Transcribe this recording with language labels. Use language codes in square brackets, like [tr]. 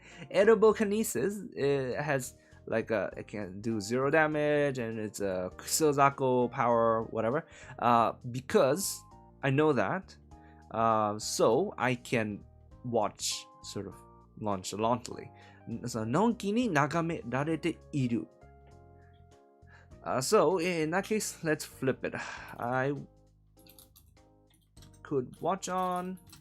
[en] edible kinesis has like it can do 0 damage and it's a Kusozako power whatever because I know that so I can watch sort of nonchalantly. [ja] So のんきに眺められている。 [en] So in that case, let's flip it. I could watch on.